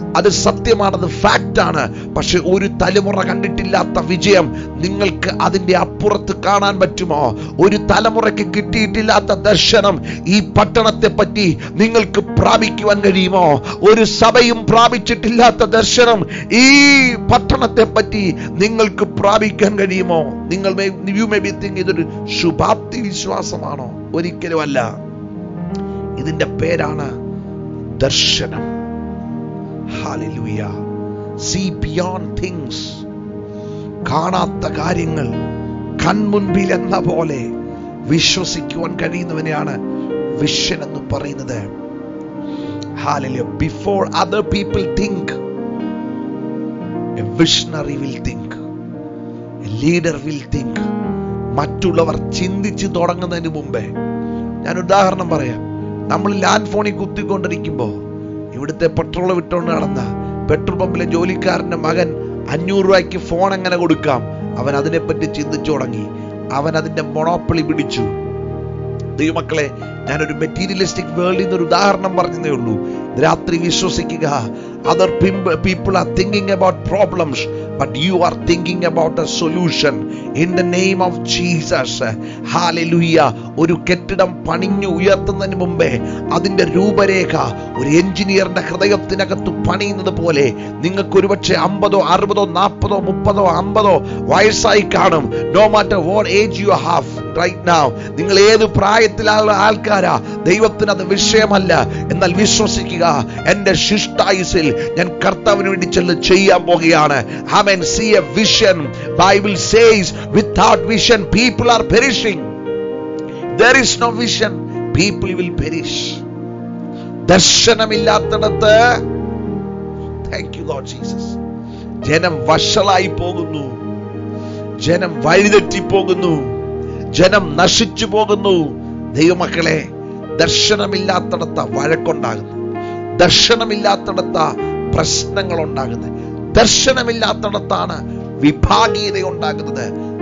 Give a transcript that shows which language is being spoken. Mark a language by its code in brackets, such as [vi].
[ml] അത് സത്യമാണത്, ഫാക്റ്റാണ്. പക്ഷെ ഒരു തലമുറ കണ്ടിട്ടില്ലാത്ത വിജയം നിങ്ങൾക്ക് അതിന്റെ അപ്പുറത്ത് കാണാൻ പറ്റുമോ? ഒരു തലമുറയ്ക്ക് കിട്ടിയിട്ടില്ലാത്ത ദർശനം ഈ പട്ടണത്തെ പറ്റി നിങ്ങൾക്ക് പ്രാപിക്കുവാൻ കഴിയുമോ? ഒരു സഭയും പ്രാപിച്ചിട്ടില്ലാത്ത ദർശനം ഈ പട്ടണത്തെ പറ്റി നിങ്ങൾക്ക് പ്രാപിക്കാൻ കഴിയുമോ? [en] You may be thinking [ml] ഇതൊരു ശുഭാപ്തി വിശ്വാസമാണോ? ഒരിക്കലുമല്ല. ഇതിന്റെ പേരാണ് ദർശനം. Hallelujah. [en] See beyond things. [ml] കാണാത്ത കാര്യങ്ങൾ കൺമുൻപിൽ എന്ന പോലെ വിശ്വസിക്കുവാൻ കഴിയുന്നവനെയാണ് വിഷൻ എന്ന് പറയുന്നത്. [en] Hallelujah. Before other people think, a visionary will think. A leader will think. [ml] മറ്റുള്ളവർ ചിന്തിച്ചു തുടങ്ങുന്നതിന് മുമ്പേ. ഞാൻ ഉദാഹരണം പറയാം. നമ്മൾ ലാൻഡ് ഫോണിൽ കുത്തിക്കൊണ്ടിരിക്കുമ്പോൾ ഇവിടുത്തെ പെട്രോൾ വിട്ടുകൊണ്ട് നടന്ന പെട്രോൾ പമ്പിലെ ജോലിക്കാരന്റെ മകൻ 500 രൂപയ്ക്ക് ഫോൺ എങ്ങനെ കൊടുക്കാം, അവൻ അതിനെപ്പറ്റി ചിന്തിച്ചു തുടങ്ങി. അവൻ അതിന്റെ മൊണോപ്പൊളി പിടിച്ചു. ദൈവമക്കളെ, ഞാനൊരു മെറ്റീരിയലിസ്റ്റിക് വേൾഡിൽ നിന്നൊരു ഉദാഹരണം പറഞ്ഞതേ ഉള്ളൂ. രാത്രി വിശ്വസിക്കുക. [en] Other people are thinking about problems, but you are thinking about a solution in the name of Jesus. Hallelujah. [ml] ഒരു കെട്ടിടം പണിഞ്ഞു ഉയർത്തുന്നതിന് മുമ്പേ അതിന്റെ രൂപരേഖ ഒരു എഞ്ചിനീയറിന്റെ ഹൃദയത്തിനകത്ത് പണിയുന്നത് പോലെ നിങ്ങൾക്ക് ഒരുപക്ഷെ 50, 60, 40, 30, 50 വയസ്സായി കാണും. [en] No matter what age you have right now, [ml] നിങ്ങൾ ഏത് പ്രായത്തിലുള്ള ആൾക്കാരാ, ദൈവത്തിന് അത് വിഷയമല്ല. എന്നാൽ വിശ്വസിക്കുക, എന്റെ ശിഷ്ടായുസിൽ ഞാൻ കർത്താവിന് വേണ്ടി ചെയ്യാൻ പോകുകയാണ്. [en] Amen. See a vision. Bible says without vision people are perishing. There is no vision, people will perish. [ml] ദർശനമില്ലാത്തിടത്ത്, [en] thank you Lord Jesus, [ml] ജനം വഷളായി പോകുന്നു, ജനം വഴിതെറ്റി പോകുന്നു, ജനം നശിച്ചു പോകുന്നു. ദൈവമക്കളെ, ദർശനമില്ലാത്തിടത്ത വഴക്കുണ്ടാകുന്നു, ദർശനമില്ലാത്തിടത്ത പ്രശ്നങ്ങൾ ഉണ്ടാകുന്നത്, ദർശനമില്ലാത്തിടത്താണ് വിഭാഗീയത ഉണ്ടാകുന്നത്.